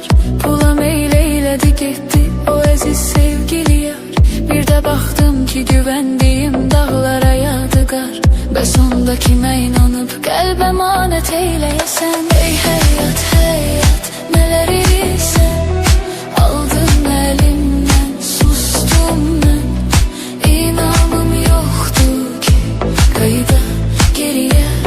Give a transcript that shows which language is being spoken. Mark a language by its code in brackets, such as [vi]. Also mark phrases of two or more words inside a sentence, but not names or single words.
[tr] Pula meyleyledi gitti o aziz sevgili yar. Bir de baktım ki güvendiğim dağlara yadigar. [az] Bəs onda kimə inanıp qəlb əmanət eyləyəsən. Ey həyat, həyat, nələr edirsən? Aldın əlimdən, sustum mən. İnamım yoxdur ki qayıda geriyə.